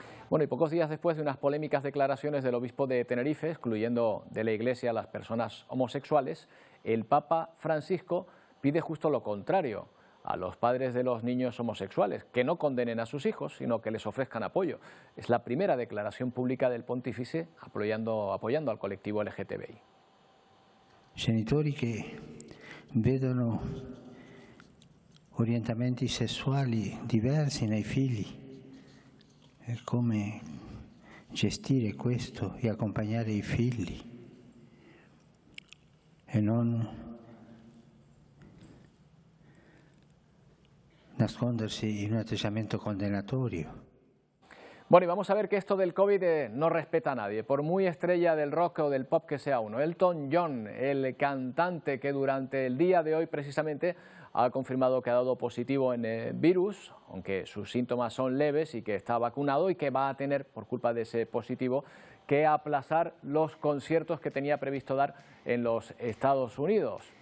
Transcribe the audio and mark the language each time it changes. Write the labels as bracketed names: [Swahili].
[Spanish] Bueno, y pocos días después de unas polémicas declaraciones del obispo de Tenerife, excluyendo de la Iglesia a las personas homosexuales, el Papa Francisco pide justo lo contrario a los padres de los niños homosexuales, que no condenen a sus hijos, sino que les ofrezcan apoyo. Es la primera declaración pública del pontífice apoyando al colectivo LGTBI. [Italian] Genitori che vedono orientamenti sessuali diversi nei figli, e come gestire questo e accompagnare i figli e non nascondersi in un atteggiamento condenatorio. [Spanish] Bueno, y vamos a ver que esto del COVID no respeta a nadie, por muy estrella del rock o del pop que sea uno. Elton John, el cantante que durante el día de hoy precisamente ha confirmado que ha dado positivo en el virus, aunque sus síntomas son leves y que está vacunado y que va a tener, por culpa de ese positivo, que aplazar los conciertos que tenía previsto dar en los Estados Unidos.